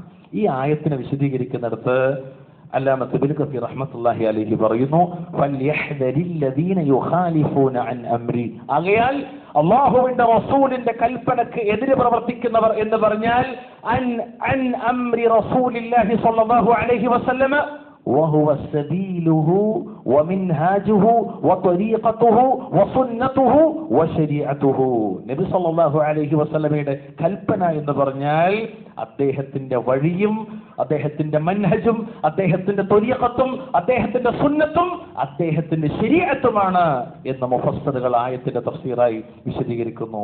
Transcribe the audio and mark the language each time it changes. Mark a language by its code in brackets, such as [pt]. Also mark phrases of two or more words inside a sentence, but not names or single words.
[ml] ഈ ആയത്തിനെ വിശദീകരിക്കുന്നിടത്ത് [ar] العلامة ابن كثير رحمة الله عليه [ml] പറയുന്നു, [ar] فليحذر الذين يخالفون عن أمره. [ml] ആകയാൽ അല്ലാഹുവിന്റെ റസൂലിന്റെ കൽപ്പനക്ക് എതിരെ പ്രവർത്തിക്കുന്നവർ എന്ന് പറഞ്ഞാൽ [ar] عن أمر رسول الله صلى الله عليه وسلم وهو سبيله ومنهاجه وطريقته وسنته وشريعته. [ml] നബി സല്ലല്ലാഹു അലൈഹി വസല്ലമയുടെ കൽപ്പന എന്ന് പറഞ്ഞാൽ അദ്ദേഹത്തിന്റെ വഴിയും അദ്ദേഹത്തിന്റെ മൻഹജും അദ്ദേഹത്തിന്റെ ത്വരീഖത്തും അദ്ദേഹത്തിന്റെ സുന്നത്തും അദ്ദേഹത്തിന്റെ ശരീഅത്തുമാണ് എന്ന് മുഫസ്സിറുകൾ ആയത്തിന്റെ തഫ്സീറായി വിശദീകരിക്കുന്നു.